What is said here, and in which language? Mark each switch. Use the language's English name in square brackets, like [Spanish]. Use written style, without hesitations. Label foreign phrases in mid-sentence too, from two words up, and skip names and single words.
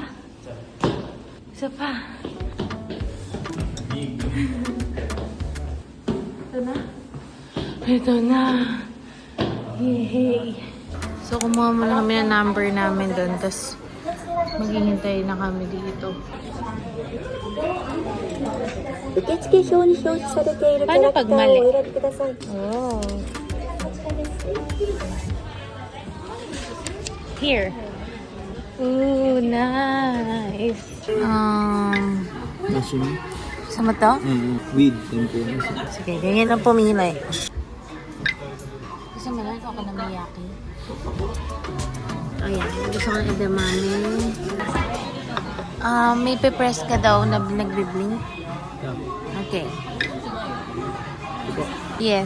[Filipino] Isa pa. Ito na? Ito na. Yay! So, kumuha muna kami ng number namin doon. Tapos, maghihintay na kami dito. [Japanese] 受付表に表示されているキャラクターをお選びください。 [English] Oh. Here. Ooh, nice. [Filipino] Nashimi? Sama to? [English] With tempura. [Filipino] Sige, ganyan ang pumili. Gusto mo lang ako ng miyaki. Ayan, gusto ko ng edamame. May pe-press ka daw na nagbi-blink. [English] Okay. Yes.